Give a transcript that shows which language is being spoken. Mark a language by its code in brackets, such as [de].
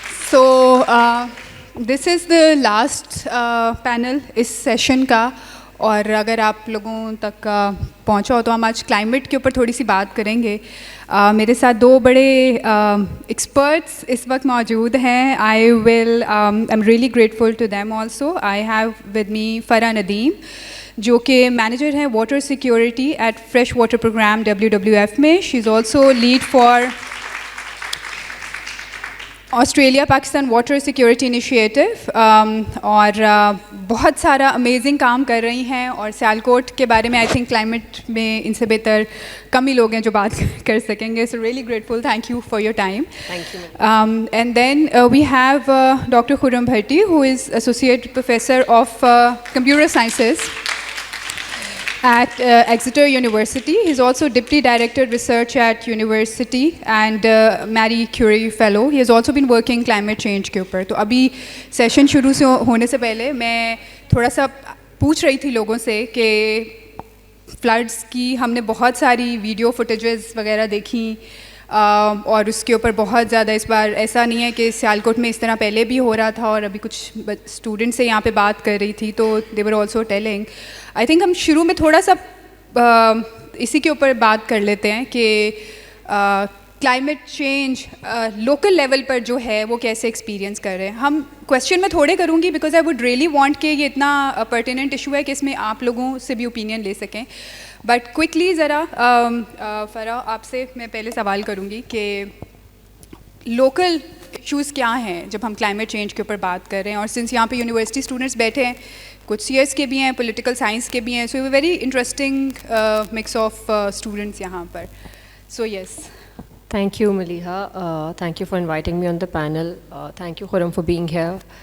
[en] So this is the last panel [ur] اس session کا, اور اگر آپ لوگوں تک پہنچا ہو تو ہم آج کلائمیٹ کے اوپر تھوڑی سی بات کریں گے. میرے ساتھ دو بڑے ایکسپرٹس اس وقت موجود ہیں. [en] I'm really grateful to them also. I have with me Farah Nadeem, [ur] جو کہ مینیجر ہیں [en] Water security at fresh water programme WWF میں. She is also lead for Australia Pakistan water security initiative, [ur] اور بہت سارا امیزنگ کام کر رہی ہیں. اور سیالکوٹ کے بارے میں [en] I think [ur] کلائمیٹ میں ان سے بہتر کم ہی لوگ ہیں جو بات کر سکیں گے. [en] So really grateful, thank you for your time. And then we have doctor Khurram Bhatti, who is Associate Professor of Computer Sciences at Exeter University. He is also Deputy Director Research at University and Marie Curie Fellow. He has also been working climate change [ur] کے اوپر. تو ابھی session شروع سے ہونے سے پہلے میں تھوڑا سا پوچھ رہی تھی لوگوں سے کہ فلڈس کی ہم نے بہت ساری ویڈیو فوٹیجز وغیرہ دیکھیں, اور اس کے اوپر بہت زیادہ اس بار ایسا نہیں ہے کہ سیالکوٹ میں اس طرح پہلے بھی ہو رہا تھا, اور ابھی کچھ اسٹوڈنٹ سے یہاں پہ بات کر رہی تھی تو [en] They were also telling. I think [ur] ہم شروع میں تھوڑا سا اسی کے اوپر بات کر لیتے ہیں کہ کلائمیٹ چینج لوکل لیول پر جو ہے وہ کیسے ایکسپیرینس کر رہے ہیں. ہم کویشچن میں تھوڑے کروں گی [en] because I would really want [ur] کہ یہ اتنا پرٹیننٹ ایشو ہے کہ اس میں آپ لوگوں سے بھی اوپینین لے سکیں. [en] but quickly [ur] ذرا فرح آپ سے میں پہلے سوال کروں گی کہ لوکل ایشوز کیا ہیں جب ہم کلائمیٹ چینج کے اوپر بات کر رہے ہیں. اور سنس یہاں پہ یونیورسٹی اسٹوڈنٹس بیٹھے ہیں, کچھ CS کے بھی ہیں, پولیٹیکل سائنس کے بھی ہیں, [en] so very interesting mix of students [ur] یہاں پر. [en] So yes. Thank you, Maliha. Thank you for inviting me on the panel. Thank you, Khurram, for being here.